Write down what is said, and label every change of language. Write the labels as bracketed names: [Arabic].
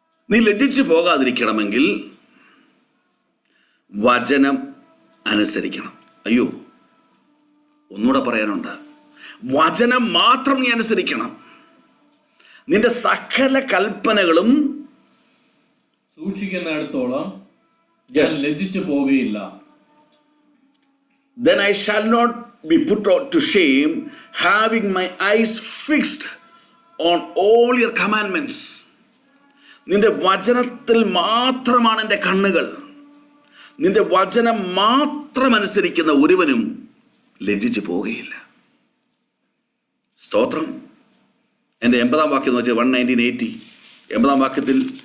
[Malayalam] നീ ലജ്ജിച്ചു പോകാതിരിക്കണമെങ്കിൽ വചനം അനുസരിക്കണം. അയ്യോ, ഒന്നുകൂടെ പറയാനുണ്ട്. വചനം മാത്രം നീ അനുസരിക്കണം. നിന്റെ സകല കൽപ്പനകളും സൂക്ഷിക്കുന്നിടത്തോളം ഞാൻ ലജ്ജിച്ചു പോകുകയില്ല. [English] Then I shall not be put to shame, having my eyes fixed on all your commandments. [Malayalam] നിന്റെ വചനത്തിൽ മാത്രമാണ് എൻ്റെ കണ്ണുകൾ. നിന്റെ വചനം മാത്രം അനുസരിക്കുന്ന ഒരുവനും ലജ്ജിച്ചു പോവുകയില്ല. സ്തോത്രം. എൻ്റെ 80-ാം വാക്യം എന്ന് വെച്ചാൽ 119:80. 80-ാം വാക്യത്തിൽ,